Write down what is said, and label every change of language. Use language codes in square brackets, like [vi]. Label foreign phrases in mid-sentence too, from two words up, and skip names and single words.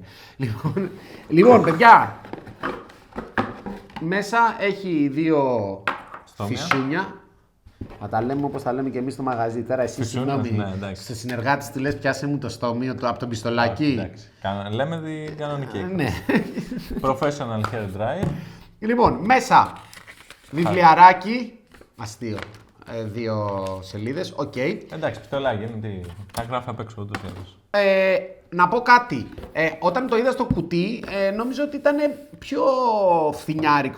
[el] Λοιπόν, παιδιά, μέσα έχει 2 φυσούνια. Να τα λέμε όπως τα λέμε και εμείς στο μαγαζί. Τώρα εσύ συγγνώμη, στο συνεργάτη του λες πιάσε μου το στόμιο από τον πιστολάκι. Εντάξει, λέμε την κανονική. Ναι. [en] Professional hair dryer. [el] Λοιπόν, μέσα βιβλιαράκι, αστείο, 2 σελίδες, οκ. Εντάξει, πιστολάκι, είναι τι, τα γράφει απ' έξω ούτως ή άλλως. Να πω κάτι, όταν το είδα στο κουτί, νόμιζα ότι ήταν πιο φθηνιάρικο.